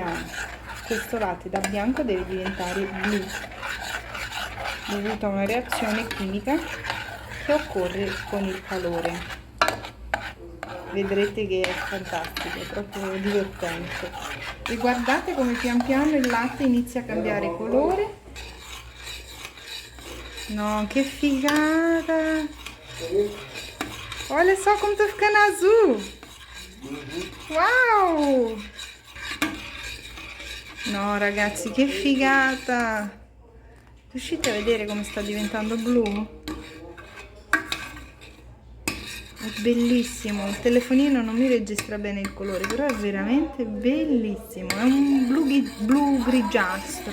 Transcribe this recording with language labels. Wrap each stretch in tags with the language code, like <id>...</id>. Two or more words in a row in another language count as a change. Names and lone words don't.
<it>Questo latte da bianco deve diventare blu dovuto a una reazione chimica che occorre con il calore. Vedrete che è fantastico, è proprio divertente. E guardate come pian piano il latte inizia a cambiare colore. No, que figata!</it> <pt>Olha só como tá ficando azul!</pt> <it>Uau! No ragazzi, che figata! Riuscite a vedere come sta diventando blu? È bellissimo, il telefonino non mi registra bene il colore, però è veramente bellissimo, è un blu grigiastro.</it>